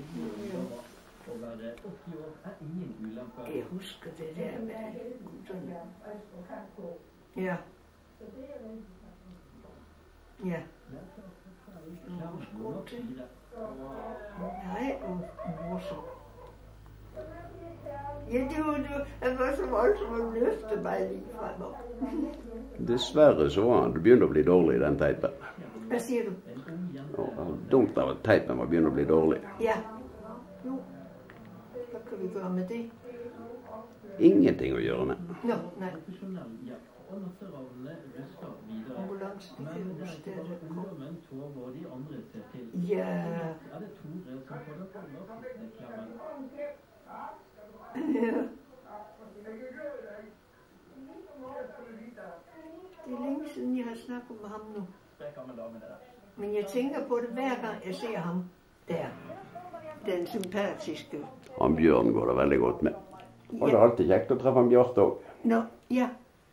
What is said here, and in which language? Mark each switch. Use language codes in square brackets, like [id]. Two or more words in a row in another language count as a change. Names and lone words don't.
[da] Jeg husker det der med gutterne. Ja. Ja. Nej, morsom. Ja, det var så voldsomt at løfte mig lige fremad. [no] Dessverre så var han begynte å bli dårlig, den teipen. [da] Hvad siger du? [no] Dumt av at teipen var begynte å bli dårlig. [da] Ja. Jo. Hvad kan vi gøre med det? [no] Ingenting å gjøre med. [da] Nå, nej. Ambulance, det kan jeg huske, det er det kom. Ja. Ja. Det er længe siden, jeg har snakket med ham nu. Men jeg tænker på det hver gang, jeg ser ham der. Den sympatiske. [no] Han Bjørn går det veldig godt med. Og det er alltid kjekt å treffe han Bjarte også. [da] Nå, ja.